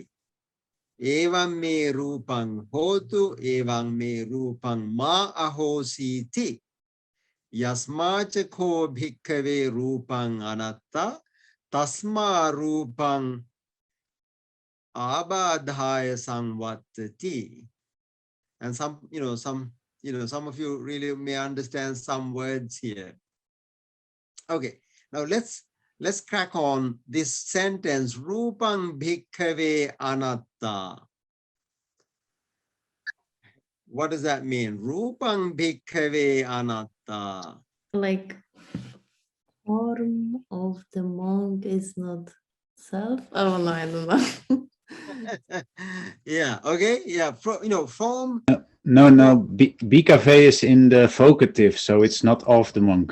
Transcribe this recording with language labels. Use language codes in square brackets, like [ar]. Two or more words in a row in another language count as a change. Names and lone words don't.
[pi] Evam me rupang hotu, evam me rupang ma ahositi. Yasmacha ko bhikkhave rupang anatta. Tasma rupang abadhaya sangvattati. [en] And some of you really may understand some words here. Okay, now let's crack on this sentence. [pi] Rupang bhikkhave anatta. [en] What does that mean? [pi] Rupang bhikkhave anatta. [en] Like form of the monk is not self. Oh no, I don't know. Yeah. Okay. Yeah. Form. No. Bhikkhave is in the vocative, so it's not of the monk.